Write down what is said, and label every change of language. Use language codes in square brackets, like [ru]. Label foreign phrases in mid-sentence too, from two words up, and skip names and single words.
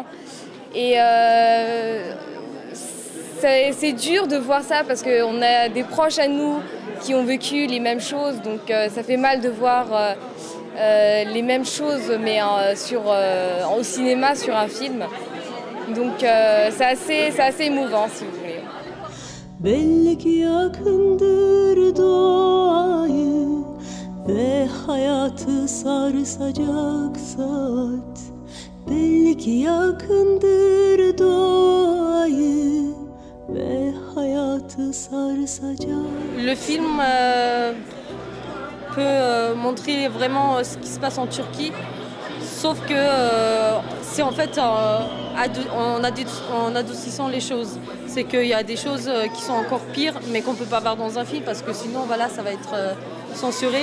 [fr] Et c'est dur de voir ça parce qu'on a des proches à nous qui ont vécu les mêmes choses, donc ça fait mal de voir les mêmes choses mais au cinéma sur un film. Donc c'est assez émouvant si vous voulez. [tr] Belli ki yakındır doğayı ve hayatı sarsacak saat. Belli ki yakındır doğayı ve hayatı sarsacak. [fr] Le film peut montrer vraiment ce qui se passe en Turquie, sauf que c'est en fait en adoucissant les choses. C'est qu'il y a des choses qui sont encore pires, mais qu'on ne peut pas voir dans un film, parce que sinon, voilà, ça va être censuré.